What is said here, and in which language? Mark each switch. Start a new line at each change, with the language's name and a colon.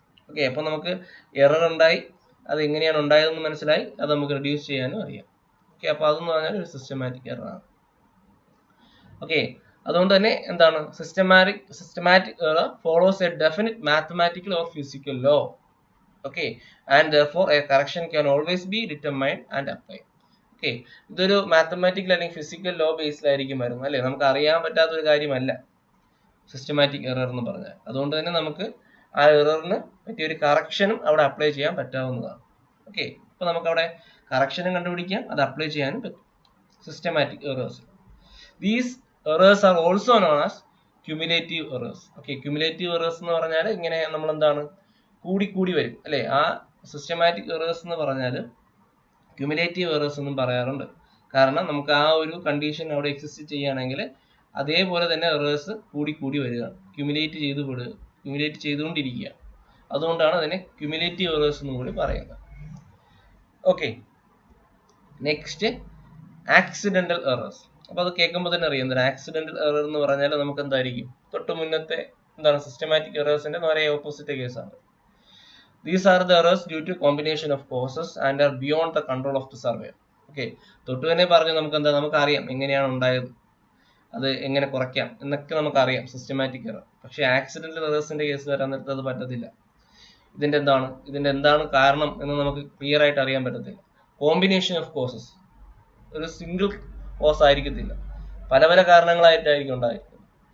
Malayalam: Okay, അപ്പോൾ നമുക്ക് error ഉണ്ടായി, അത് എങ്ങനെയാണ് ഉണ്ടായതെന്ന് മനസ്സിലായി, അത് നമുക്ക് റെഡ്യൂസ് ചെയ്യാനും അറിയാം. ഓക്കെ, അപ്പോൾ അതെന്ന് പറഞ്ഞാൽ ഒരു സിസ്റ്റമാറ്റിക് എററാണ്. ഓക്കെ, അതുകൊണ്ട് തന്നെ എന്താണ് systematic error
English: Follows a definite mathematical or physical law. Okay, and therefore a correction can always be determined and applied.
Malayalam: Okay, ഇതൊരു മാത്തമാറ്റിക്കൽ അല്ലെങ്കിൽ ഫിസിക്കൽ ലോ ബേസിലായിരിക്കും വരുന്നത് അല്ലേ? നമുക്ക് അറിയാൻ പറ്റാത്ത ഒരു കാര്യമല്ല സിസ്റ്റമാറ്റിക് എറർ എന്ന് പറഞ്ഞാൽ. അതുകൊണ്ട് തന്നെ നമുക്ക് ആ എററിന് പറ്റിയ ഒരു കറക്ഷനും അവിടെ അപ്ലൈ ചെയ്യാൻ പറ്റാവുന്നതാണ്. ഓക്കെ, അപ്പോൾ നമുക്ക് അവിടെ കറക്ഷനും കണ്ടുപിടിക്കാം, അത് അപ്ലൈ ചെയ്യാനും പറ്റും systematic errors.
English: These errors are also known as cumulative errors.
Malayalam: Okay, cumulative errors എന്ന് പറഞ്ഞാൽ ഇങ്ങനെ നമ്മൾ എന്താണ് കൂടി വരും അല്ലെ. ആ സിസ്റ്റമാറ്റിക് എറേഴ്സ് എന്ന് പറഞ്ഞാൽ ക്യുമുലേറ്റീവ് എറേഴ്സ് എന്നും പറയാറുണ്ട്. കാരണം നമുക്ക് ആ ഒരു കണ്ടീഷൻ അവിടെ എക്സിസ്റ്റ് ചെയ്യുകയാണെങ്കിൽ അതേപോലെ തന്നെ എറേഴ്സ് കൂടി വരികയാണ്, ക്യുമുലേറ്റ് ചെയ്തുകൊണ്ടിരിക്കുക. അതുകൊണ്ടാണ് അതിനെ ക്യുമുലേറ്റീവ് എറേഴ്സ് എന്നും കൂടി പറയുന്നത്. Okay, next accidental errors. അപ്പൊ അത് കേൾക്കുമ്പോൾ തന്നെ അറിയാം എന്താണ് ആക്സിഡന്റൽ എറർ എന്ന് പറഞ്ഞാൽ. നമുക്ക് എന്തായിരിക്കും തൊട്ട് മുന്നത്തെ എന്താണ് സിസ്റ്റമാറ്റിക് എറേഴ്സിന്റെ നേരെ ഓപ്പോസിറ്റ് കേസാണ്.
English: These are the errors due to combination of causes and are beyond the control of the surveyor.
Malayalam: Okay, തൊട്ട് തന്നെ പറഞ്ഞു നമുക്കറിയാം എങ്ങനെയാണ് ഉണ്ടായത്, അത് എങ്ങനെ കുറയ്ക്കാം എന്നൊക്കെ നമുക്കറിയാം സിസ്റ്റമാറ്റിക് എറർ. പക്ഷെ ആക്സിഡന്റൽ എറേഴ്സിന്റെ കേസ് വരാൻ നേരത്ത് അത് പറ്റത്തില്ല. ഇതിന്റെ എന്താണ് കാരണം എന്ന് നമുക്ക് ക്ലിയർ ആയിട്ട് അറിയാൻ പറ്റത്തില്ല. കോമ്പിനേഷൻ ഓഫ് കോസസ്, ഒരു സിംഗിൾ കോസ് ആയിരിക്കത്തില്ല, പല കാരണങ്ങളായിട്ടായിരിക്കും ഉണ്ടായിരിക്കുന്നത്.